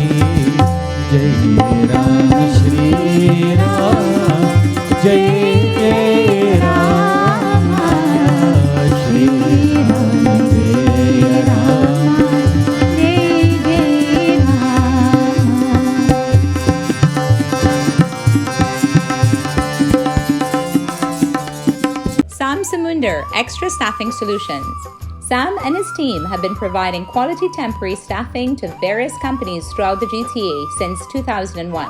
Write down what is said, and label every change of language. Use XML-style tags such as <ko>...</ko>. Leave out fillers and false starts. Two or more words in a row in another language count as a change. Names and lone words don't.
<hi>जय राम श्री राम, जय जय राम श्री राम, जय राम जय जय राम।</hi> <en>Sam Samunder, Extra Staffing Solutions. Sam and his team have been providing quality temporary staffing to various companies throughout the GTA since 2001.</en>